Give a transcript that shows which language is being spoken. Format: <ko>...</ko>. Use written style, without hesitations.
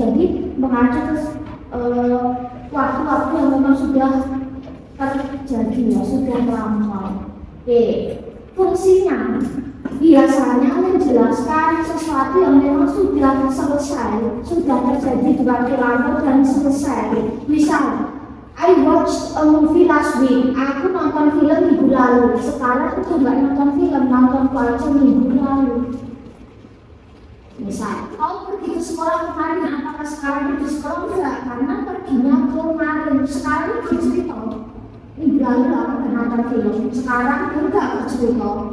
<id>Jadi mengacu ke waktu-waktu yang memang sudah terjadi ya, sudah lampau. Oke, fungsinya biasanya menjelaskan sesuatu yang memang sudah selesai, sudah terjadi di waktu lalu dan selesai. Misal,</id> <en>I watched a movie last week.</en> <id>Aku nonton film minggu lalu. Sekarang aku nggak nonton film, nonton aja minggu lalu. Misal, kau pergi ke sekolah kemarin, apakah sekarang pergi ke sekolah? Enggak, karena perginya kemarin. Sekarang bercerita. Minggu lalu aku nonton film. Sekarang enggak bercerita.</id>